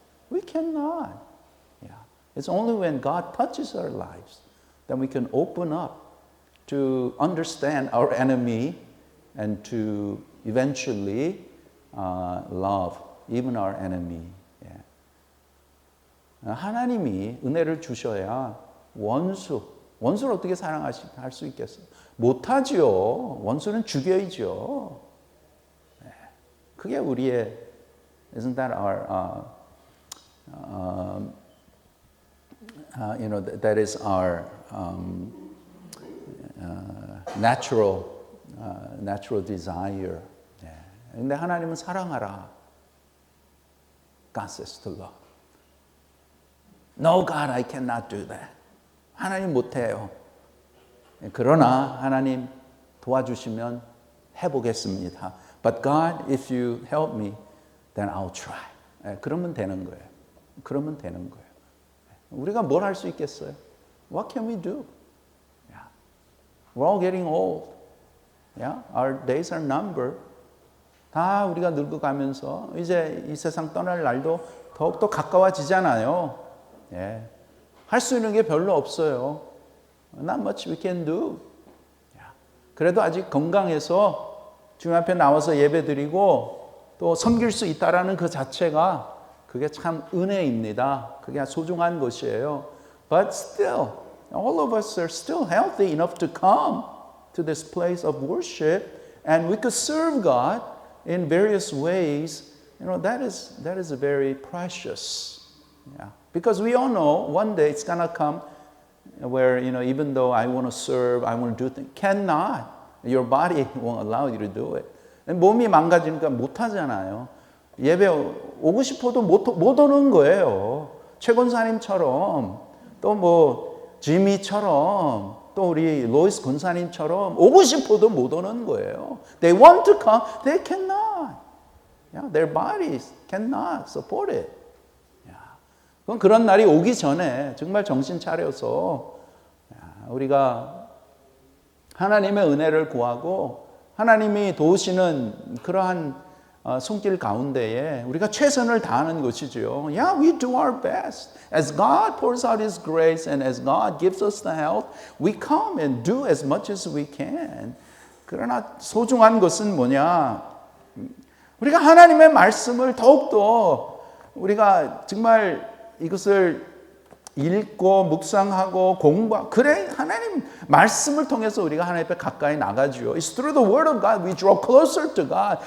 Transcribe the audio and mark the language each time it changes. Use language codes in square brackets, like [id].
[en] We cannot. It's only when God touches our lives that we can open up to understand our enemy and to eventually love even our enemy. [ko] 하나님이 은혜를 주셔야 원수를 어떻게 할 수 있겠어요? 못하지요. 원수는 죽여야죠. 그게 우리의 [en] isn't that our that is our natural desire. [ko] 근데 하나님은 사랑하라. [en] God says to love. No, God, I cannot do that. [ko] 하나님 못해요. 그러나 하나님 도와주시면 해보겠습니다. [en] But God, if you help me, then I'll try. [ko] 그러면 되는 거예요. 그러면 되는 거예요. 우리가 뭘 할 수 있겠어요? [en] What can we do? We're all getting old. Our days are numbered. [ko] 다 우리가 늙어가면서 이제 이 세상 떠날 날도 더욱더 가까워지잖아요. 할 수 있는 게 별로 없어요. [en] Not much we can do. [ko] 그래도 아직 건강해서 주님 앞에 나와서 예배드리고 또 섬길 수 있다라는 그 자체가 그게 참 은혜입니다. 그게 소중한 것이에요. [en] But still, all of us are still healthy enough to come to this place of worship and we could serve God in various ways. That is very precious. Because we all know one day it's going to come where, even though I want to serve, I want to do things, cannot. Your body won't allow you to do it. [ko] 몸이 망가지니까 못 하잖아요. 예배 오고 싶어도 못 오는 거예요. 최 권사님처럼 또 지미처럼 또 우리 로이스 권사님처럼 오고 싶어도 못 오는 거예요. [en] They want to come, they cannot. Their bodies cannot support it. [ko] 그럼 그런 날이 오기 전에 정말 정신 차려서 우리가 하나님의 은혜를 구하고 하나님이 도우시는 그러한 손길 가운데에 우리가 최선을 다하는 것이죠. [en] We do our best. As God pours out His grace and as God gives us the help, we come and do as much as we can. [ko] 그러나 소중한 것은 뭐냐? 우리가 하나님의 말씀을 더욱더 우리가 정말 이것을 읽고 묵상하고 공부하고 그래 하나님 말씀을 통해서 우리가 하나님 앞에 가까이 나가죠. [en] It's through the word of God we draw closer to God.